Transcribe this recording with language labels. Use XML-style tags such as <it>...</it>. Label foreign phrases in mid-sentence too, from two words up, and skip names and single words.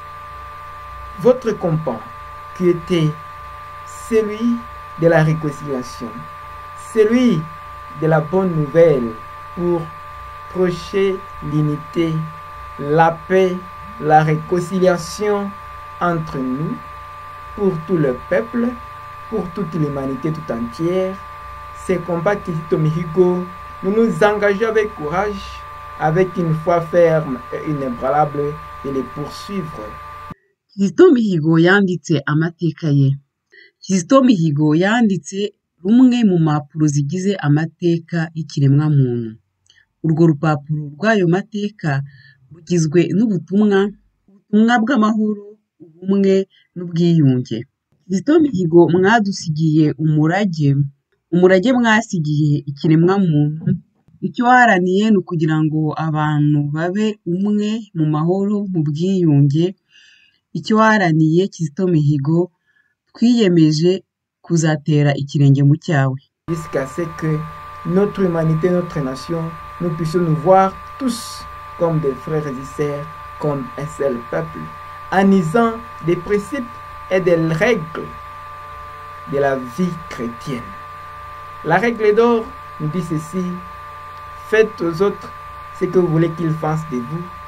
<fr>Votre combat qui était celui de la réconciliation, celui de la bonne nouvelle pour prêcher l'unité, la paix, la réconciliation entre nous, pour tout le peuple, pour toute l'humanité tout entière. Ces combats Kizito Mihigo, nous nous engageons avec courage, avec une foi ferme et inébranlable de les poursuivre.</fr> <rw>Kizito Mihigo yanditse amateka ye. Kizito Mihigo yanditse rumwe mu mpapuro zigize amateka y'ikiremwa muntu. Urwo rupapuro rw'ayo mateka rugizwe n'ubutumwa bw'amahoro, ubumwe n'ubwiyunge. Kizito Mihigo mwadusigiye umurage mwasigiye ikiremwa muntu. Icyo waharaniye ni ukugira ngo abantu babe umwe mu mahoro, mu bwiyunge. Icyo waharaniye Kizito Mihigo, twiyemeje kuzatera ikirenge mu cyawe.</rw> <fr>Jusqu'à ce que notre humanité, notre nation, nous puissions nous voir tous comme des frères et sœurs, comme un seul peuple, en usant des principes et des règles de la vie chrétienne. La règle d'or nous dit ceci: faites aux autres ce que vous voulez qu'ils fassent de vous.</fr>